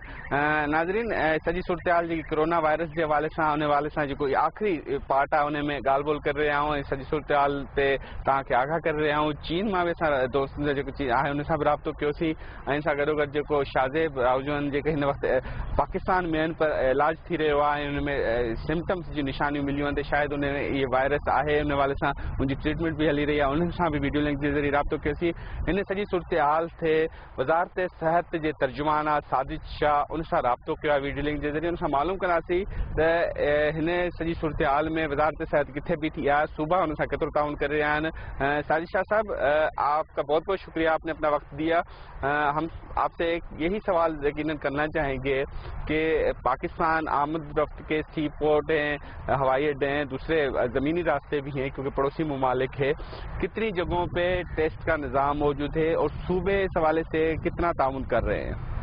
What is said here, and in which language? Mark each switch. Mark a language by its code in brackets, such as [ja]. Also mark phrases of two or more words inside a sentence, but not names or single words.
[sd] नाज़रीन, सॼी सूरत-हाल जेकी कोरोना वायरस जे हवाले सां, उन हवाले सां जेको आख़िरी पार्ट आहे उन में ॻाल्हि ॿोल करे रहिया आहियूं ऐं सॼी सूरत-हाल ते तव्हांखे आगाह करे रहिया आहियूं। चीन मां बि असां दोस्तनि जो जेको आहे उन सां बि राब्तो कयोसीं ऐं सां गॾोगॾु जेको शाहज़ेब रावजन जेके हिन वक़्तु पाकिस्तान में आहिनि पर इलाज थी रहियो आहे ऐं उन में सिम्टम्स जी निशानियूं मिलियूं आहिनि त शायदि उन में इहे वायरस आहे, उन हवाले सां उनजी ट्रीटमेंट भी हली [ur] رہی ہے, [sd] उन सां भी वीडियो लिंक [ur] کے ذریعے [sd] राब्तो कयोसीं। हिन सॼी सूरत हाल थे वज़ारत सिहत जे तर्जुमाना साजिद शाह उन सां राब्तो कयो आहे वीडियो लिंक [ur] کے ذریعے, [sd] उन सां मालूम कंदासीं त हिन सॼी सूरत हाल में वज़ारत सिहत किथे बीठी आहे, सूबा उन सां केतिरो ताउन करे रहिया आहिनि। [ur] ساجد شاہ صاحب، آپکا بہت بہت شکریہ، آپنے اپنا وقت دیا. ہم آپ سے ایک یہی سوال یقیناً کرنا چاہیں گے کہ پاکستان آمد و رفت کے سی پورٹ ہیں، ہوائی اڈے ہیں، دوسرے زمینی راستے بھی ہیں کیونکہ پڑوسی ممالک ہے، کتنی جگہوں پہ ٹیسٹ کا نظام موجود ہے اور صوبے اس حوالے سے کتنا تعاون کر رہے ہیں?